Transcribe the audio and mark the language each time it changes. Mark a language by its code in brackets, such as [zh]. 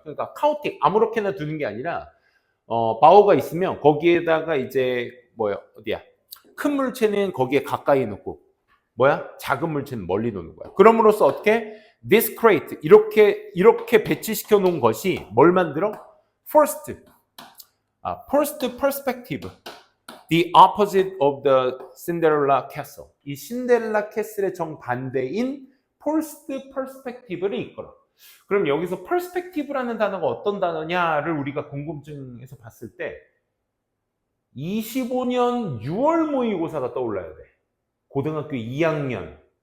[ko] 그러니까 chaotic, 아무렇게나 두는 게 아니라 바워가 있으면 거기에다가 이제 어디야? 큰 물체는 거기에 가까이 놓고 작은 물체는 멀리 놓는 거야. 그럼으로써 어떻게? discrete, 이렇게 배치시켜 놓은 것이 뭘 만들어? [en] first perspective, the opposite of the Cinderella castle. [ko] 이 신데렐라 캐슬의 정반대인 [en] first perspective [ko] 를 이끌어. 그럼 여기서 perspective라는 단어가 어떤 단어냐를 우리가 궁금증에서 봤을 때 25년 6월 모의고사가 떠올라야 돼. 고등학교 2학년.